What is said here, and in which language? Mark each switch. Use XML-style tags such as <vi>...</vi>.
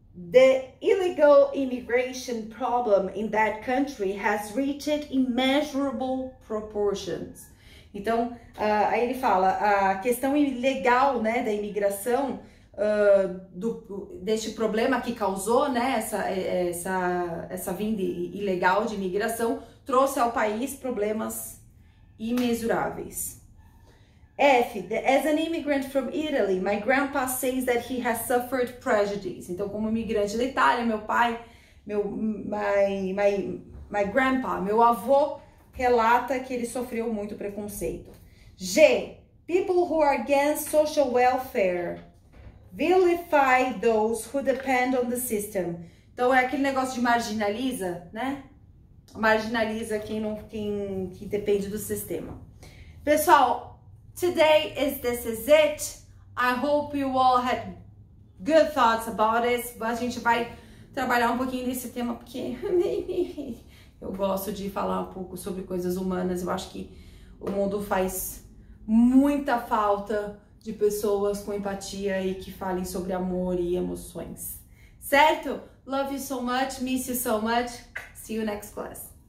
<en>The illegal immigration problem in that country has reached immeasurable proportions.</en> <pt>Então, aí ele fala, a questão ilegal, né, da imigração, deste problema que causou, né, essa vinda ilegal de imigração, trouxe ao país problemas imensuráveis.</pt> <en>As an immigrant from Italy, my grandpa says that he has suffered prejudice.</en> <pt>Então, como imigrante da Itália, meu pai,</pt> <en>my grandpa,</en> <pt>meu avô, relata que ele sofreu muito preconceito. G.</pt> <en>People who are against social welfare vilify those who depend on the system.</en> <pt>Então, é aquele negócio de marginaliza, né? Marginaliza quem depende do sistema.</pt> <en>Pessoal, this is it. I hope you all had good thoughts about it.</en> <pt>A gente vai trabalhar um pouquinho nesse tema porque eu gosto de falar um pouco sobre coisas humanas. Eu acho que o mundo faz muita falta de pessoas com empatia e que falem sobre amor e emoções. Certo?</pt> <en>Love you so much, miss you so much. See you next class.</en>